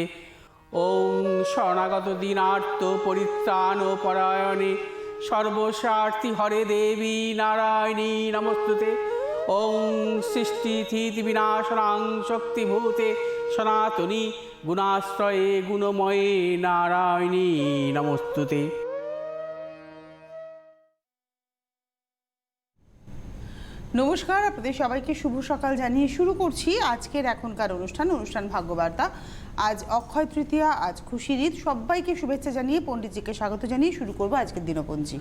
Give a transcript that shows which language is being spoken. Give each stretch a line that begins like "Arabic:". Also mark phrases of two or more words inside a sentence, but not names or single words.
Sanskrit: ओं शरणागत दीनार्थ परित्राण परायणे सर्वस्वार्थी हरे देवी नारायणी नमस्तुते। ओं सृष्टिस्थिति विनाशनां शक्तिभूते सनातनी गुणाश्रये गुणमये नारायणी नमस्तुते।
Bangla: নমস্কার, আপনাদের সবাইকে শুভ সকাল জানিয়ে শুরু করছি আজকের এখনকার অনুষ্ঠান ভাগ্যবার্তা। আজ অক্ষয় তৃতীয়া, আজ খুশির ঈদ। সবাইকে শুভেচ্ছা জানিয়ে পণ্ডিতজিকে স্বাগত জানিয়ে শুরু করব আজকের দিনপঞ্জি।